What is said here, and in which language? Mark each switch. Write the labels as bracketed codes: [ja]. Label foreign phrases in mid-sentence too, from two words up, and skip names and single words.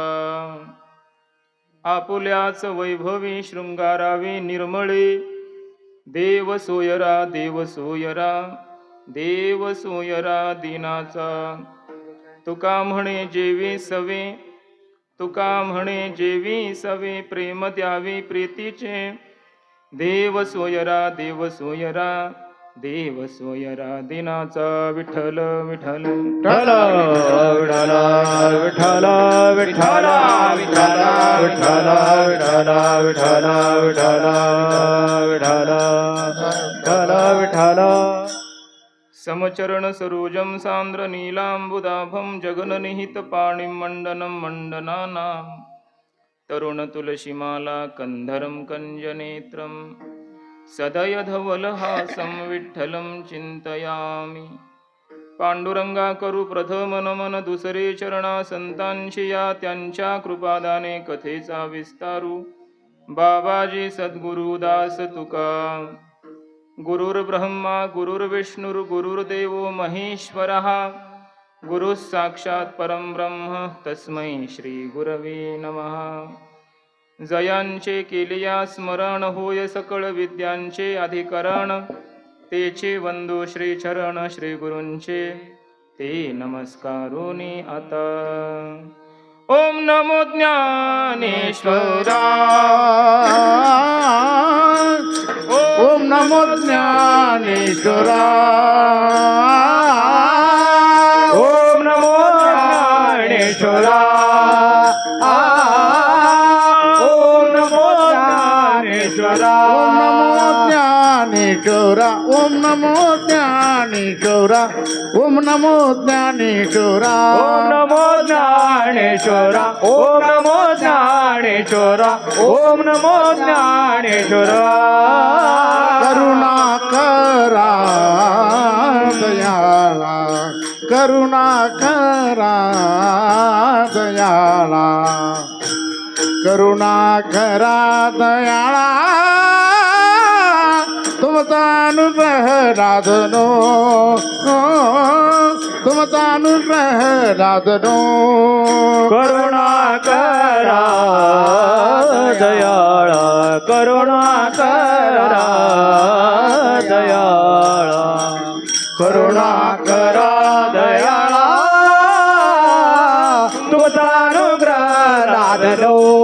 [mr] आपुल्याच वैभवी शृंगारावे निर्मळे देव सोयरा देव सोयरा देव सोयरा दिनाचा तुका म्हणे जेवी सवे तुका म्हणे जेवी सवे प्रेम द्यावे प्रीतीचे देव सोयरा देव सोयरा देव सोयरा दिनाचा विठ्ठल विठ्ठल विठ्ठल विठ्ठल विठ्ठल विठ्ठल विठ्ठल विठ्ठल विठ्ठल विठ्ठल विठ्ठल विठ्ठल [sa] समचरण सरोजम सांद्र नीलांबुदाभं जगननिहित पाणिं मंडनं मंडनानां तरुण तुलसीमाला कंधरं कंजनेत्रं सदय धवलहासं विठ्ठलं [mr] चिंतयामि पांडुरंगा करू प्रथम नमन दुसरे चरणा संतांशी या त्यांच्या कृपादाने कथेचा विस्तारू बाबाजी सद्गुरु दास तुका [sa] गुरुर्ब्रह्मा गुरुर्विष्णुर् गुरुर्देवो महेश्वरः गुरुः साक्षात् परं ब्रह्म तस्मै श्री गुरवे नमः [mr] जयांचे केलिया स्मरण होय सकळ विद्यांचे अधिकरण तेचे वंदो श्री चरण श्री गुरूंचे ते नमस्कारोनी आता [sa] ओम नमो ज्ञानेश्वरा ओम नमो ज्ञानेश्वरा ओम नमो ज्ञानेश्वरा ओम नमो ज्ञानेश्वरा ओम नमो ज्ञानेश्वरा ओम नमो ज्ञानेश्वरा ओम नमो ज्ञानेश्वरा ओम नमो ज्ञानेश्वरा ओम नमो ज्ञानेश्वरा [mr] करुणा करा दयाला करुणा करा दयाला करुणा करा दयाला तुमचा अनुग्रह राधनो तुमचा अनुग्रह राधनो करुणा करा दयाळा करुणा करा दयाळा करुणा करा दयाळा तुमचा अनुग्रह राधनो